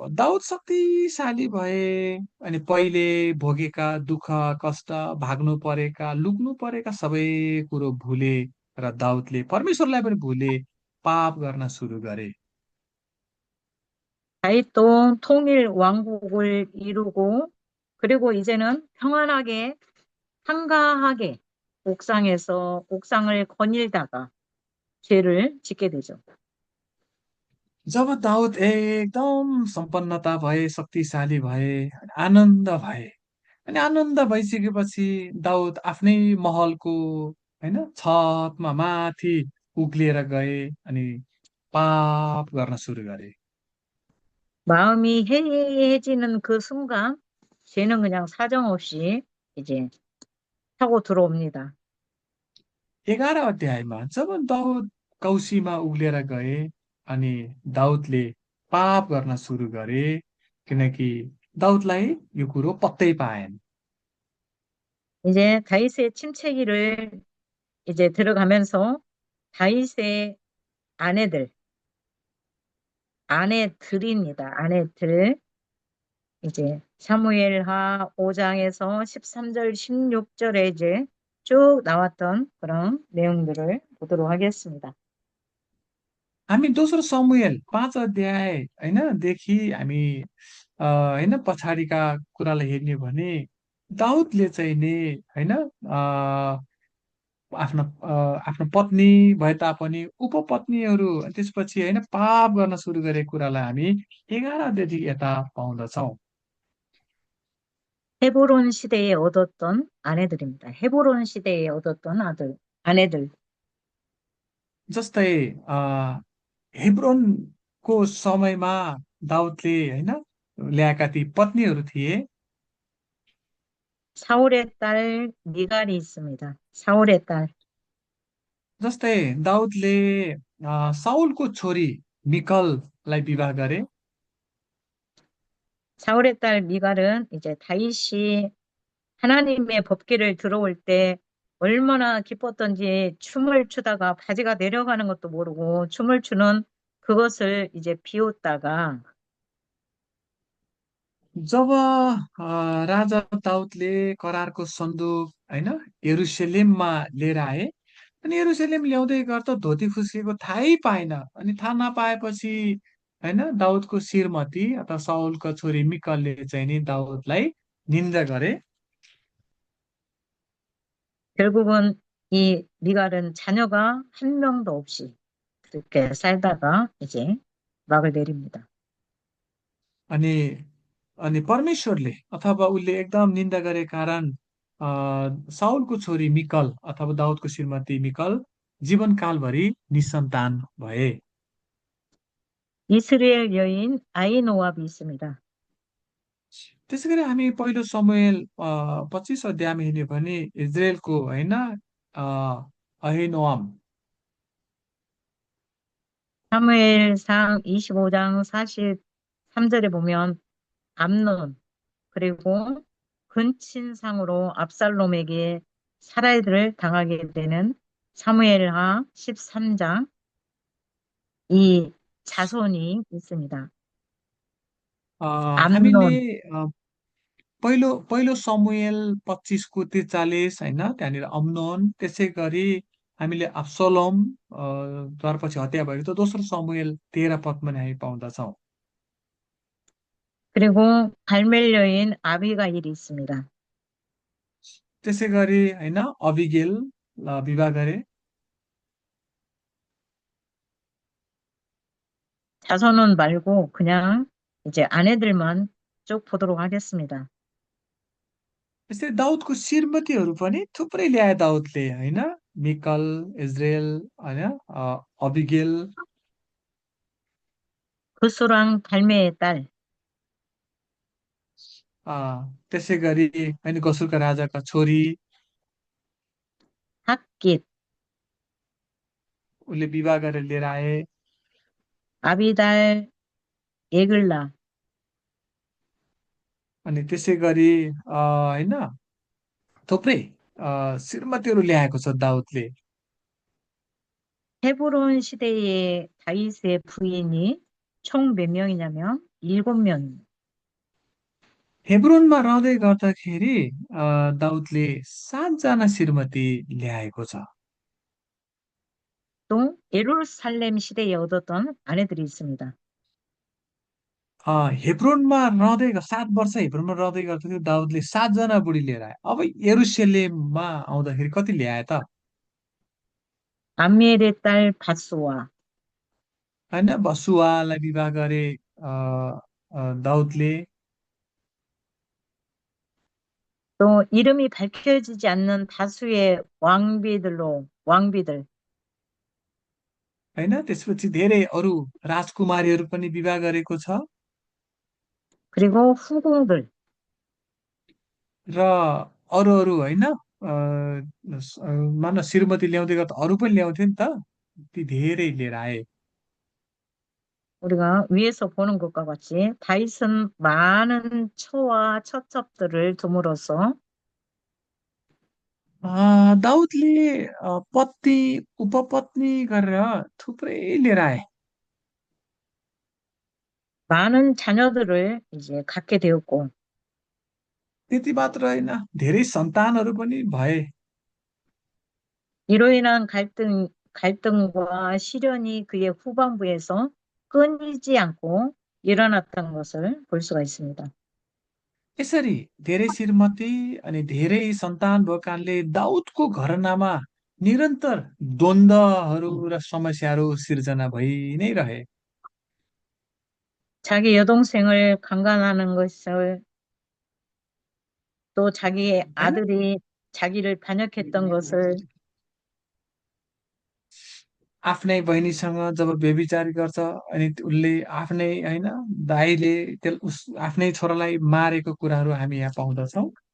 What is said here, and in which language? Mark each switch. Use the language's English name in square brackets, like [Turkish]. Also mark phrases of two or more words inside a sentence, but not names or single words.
[Nepali] दाउद शक्तिशाली भए अनि पहिले भोगेका दुःख कष्ट, भाग्नु परेका लुक्नु परेका सबै कुरो भुले र दाउदले परमेश्वरलाई पनि भुले पाप गर्न सुरु गरे। [Korean] 다윗도 통일 왕국을 이루고 그리고 이제는 평안하게 한가하게 옥상을 거닐다가 죄를 짓게 되죠. [Nepali] जब दाउद एकदम सम्पन्नता भए, शक्तिशाली भए, आनन्द भए, अनि आनन्द भइसकेपछि दाउद आफ्नै महलको होइन छतमा माथि उक्लिएर गए अनि पाप गर्न सुरु गरे। [Korean] 마음이 해이해지는 그 순간 죄는 그냥 사정없이 이제 타고 들어옵니다. [Nepali] 11 अध्यायमा जब दाउद कौसीमा उक्लिएर गए अनि दाउदले पाप गर्न सुरु गरे, किनकि दाउदलाई यो कुरो पत्तै पाएन। [Korean] 이제 다윗의 침체기를 이제 들어가면서 다윗의 아내들, 아내들입니다. 아내들. 이제 사무엘하 5장에서 13절, 16절에 이제 쭉 나왔던 그런 내용들을 보도록 하겠습니다. [Nepali] हामी दोस्रो समुएल 5 अध्याय होइन देखि हामी होइन पछाडिका कुरालाई हेर्ने हो भने दाउदले चाहिँ नि होइन आफ्नो पत्नी भए तापनि उपपत्नीहरू अनि त्यसपछि होइन पाप गर्न सुरु गरेको कुरालाई हामी 11 अध्यायदेखि यता पाउँदछौँ। [Korean] 헤브론 시대에 얻었던 아내들입니다. 헤브론 시대에 얻었던 아내들. [Nepali] जस्तै हेब्रोनको समयमा दाउदले होइन ल्याएका ती पत्नीहरू थिए। [Korean] 사울의 딸 미갈이 있습니다. 사울의 딸. [Nepali] जस्तै दाउदले साउलको छोरी मिकललाई विवाह गरे। [Korean] 사울의 딸 미갈은 이제 다윗이 하나님의 법궤를 들어올 때 얼마나 기뻤던지 춤을 추다가 바지가 내려가는 것도 모르고 춤을 추는 그것을 이제 비웃다가 [Nepali] जब राजा दाउदले करारको सन्दुक होइन यरुसलेममा लिएर आए अनि यरुसलेम ल्याउँदै गर्दा धोती खुस्किएको थाहै पाएन। अनि थाहा नपाएपछि होइन दाउदको श्रीमती अथवा साउलको छोरी मिकलले चाहिँ नि दाउदलाई निन्दा गरे। [Korean] 결국은 이 미갈은 자녀가 한 명도 없이 그렇게 살다가 이제 막을 내립니다. [Nepali] अनि अनि परमेश्वरले अथवा उसले एकदम निन्दा गरे कारण साउलको छोरी मिकल अथवा दाउदको श्रीमती मिकल जीवनकालभरि निसन्तान भए। [Korean] 이스라엘 여인 아이노압이 있습니다. [Nepali] त्यसै गरी हामी पहिलो समुएल 25 अध्यायमा हेर्ने हो भने इजरायलको होइन अहिनोअम। [Korean] 사무엘상 25장 43절에 보면 암논 그리고 근친상으로 압살롬에게 살해를 당하게 되는 사무엘하 13장 이 자손이 있습니다. [Nepali] हामीले [Korean] 암논, [Nepali] पहिलो पहिलो समुएल 25को 43 होइन त्यहाँनिर अम्नोन, त्यसै गरी हामीले अब्सलोम पछि हत्या भएको त दोस्रो समुएल 13 पदमा नि हामी पाउँदछौँ। [Korean] 그리고 갈멜 여인 아비가일이 있습니다. [Nepali] त्यसै गरी होइन अबिगेल विवाह गरे। [Korean] 자손은 말고 그냥 이제 아내들만 쭉 보도록 하겠습니다. [Nepali] त्यस्तै दाउदको श्रीमतीहरू पनि थुप्रै ल्याए दाउदले होइन मिकल, इजरायल होइन अबिगेल। [Korean] 그수랑 달메의 딸, [Nepali] त्यसै गरी होइन गसुरका राजाका छोरी [Korean] 핫깃, [Nepali] उसले विवाह गरेर लिएर आए। [Korean] 아비달, 에글라, [Nepali] अनि त्यसै गरी होइन थुप्रै श्रीमतीहरू ल्याएको छ दाउदले। [Korean] 헤브론 시대의 다윗의 부인이 총 몇 명이냐면 일곱 명. [Nepali] हेब्रोनमा रहँदै गर्दाखेरि दाउदले 7जना श्रीमती ल्याएको छ। [Korean] 또 예루살렘 시대에 얻었던 아내들이 있습니다. [Nepali] हेब्रोनमा 7 वर्ष हेब्रोनमा रहँदै गर्दाखेरि दाउदले 7जना बुढी लिएर आए। अब यरुसलेममा आउँदाखेरि कति ल्याए त? [Korean] 암미엘의 딸 바수와 [Nepali] होइन बसुवालाई विवाह गरे दाउदले। [Korean] 또 이름이 밝혀지지 않는 다수의 왕비들, [Nepali] होइन त्यसपछि धेरै अरू राजकुमारीहरू पनि विवाह गरेको छ। [Korean] 그리고 후궁들, [Nepali] र अरू अरू होइन मानव श्रीमती ल्याउँदै गर्दा अरू पनि ल्याउँथे नि त, ती धेरै लिएर आए। [Korean] 우리가 위에서 보는 것과 같이 다윗은 많은 처와 처첩들을 둠으로써 [Nepali] दाउदले पत्नी उपपत्नी गरेर थुप्रै लिएर आए। [Korean] 많은 자녀들을 이제 갖게 되었고 [Nepali] त्यति मात्र होइन, धेरै सन्तानहरू पनि भए। [Korean] 이로 인한 갈등과 시련이 그의 후반부에서 끊이지 않고 일어났던 것을 볼 수가 있습니다. [Nepali] यसरी धेरै श्रीमती अनि धेरै सन्तान भएको कारणले दाउदको घरनामा निरन्तर द्वन्द्वहरू र समस्याहरू सिर्जना भइ नै रहे। [Korean] 자기 여동생을 강간하는 것을 또 자기 [Nepali] होइन [Korean] 아들이 자기를 반역했던 것을 [Nepali] आफ्नै बहिनीसँग जब व्यभिचार गर्छ अनि उसले आफ्नै होइन दाइले आफ्नै छोरालाई मारेको कुराहरू हामी यहाँ पाउँदछौँ।